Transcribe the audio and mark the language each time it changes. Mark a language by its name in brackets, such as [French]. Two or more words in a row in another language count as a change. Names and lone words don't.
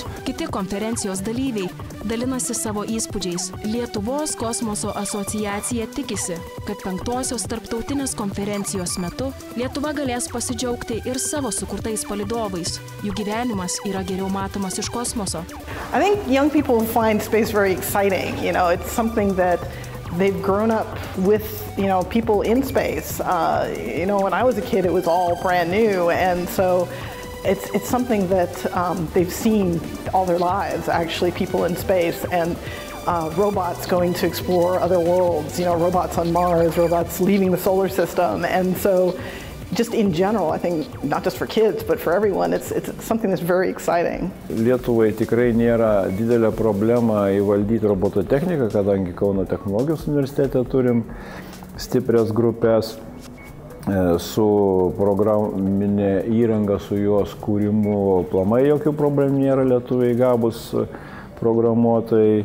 [Lithuanian] Kiti konferencijos dalyviai dalinasi savo įspūdžiais. Lietuvos kosmoso asociacija tikisi, kad 5. tarptautinės konferencijos metu Lietuva galės pasidžiaugti ir savo sukurtais palydovais. Jų gyvenimas yra geriau matomas iš kosmoso. [English] I think young people find space very exciting. It's something that they've grown up with, people in space. When I was a kid, it was all brand new, and so it's something that they've seen all their lives, actually, people in space, and robots going to explore other worlds, robots on Mars, robots leaving the solar system, and so just in general, I think, not just for kids, but for everyone, it's something that's very exciting. [Lithuanian] Lietuvai tikrai nėra didelė problema įvaldyti robototechniką, kadangi Kauno technologijos universitete turim stiprias grupės su programinė įranga, su jos kūrimu. Aplamai jokių problemų nėra, lietuviai gabūs programuotojai.